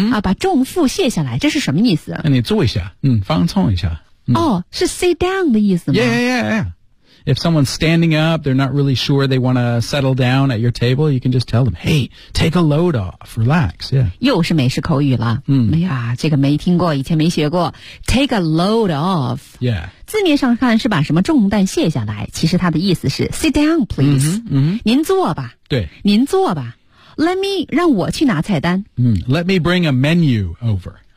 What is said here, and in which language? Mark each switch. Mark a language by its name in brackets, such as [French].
[Chinese] 把重负卸下来。这是什么意思？那你坐一下。放松一下。是 [English] sit down [Chinese] 的意思吗？ [English] Yeah. If someone's standing up, they're not really sure they want to settle down at your table, you can just tell them, hey, take a load off. Relax, yeah. [Chinese] 又是美式口语了。哎呀，这个没听过，以前没学过。 [English] Take a load off. Yeah. [Chinese] 字面上看是把什么重担卸下来，其实它的意思是 [English] sit down please、 [Chinese] 您坐吧，对，您坐吧， [English] let me [Chinese] 让我去拿菜单、 [English] let me bring a menu over,